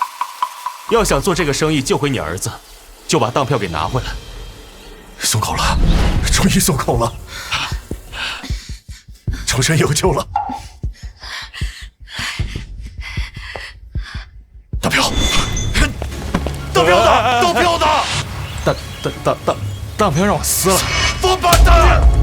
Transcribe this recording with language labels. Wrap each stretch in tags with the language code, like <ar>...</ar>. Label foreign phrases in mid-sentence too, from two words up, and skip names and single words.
<zh>要想做這個生意救回你兒子，就把當票給拿回來。鬆口了，終於鬆口了。重生有救了。大彪，大彪的，大彪的，大彪让我撕了。王八蛋！</zh>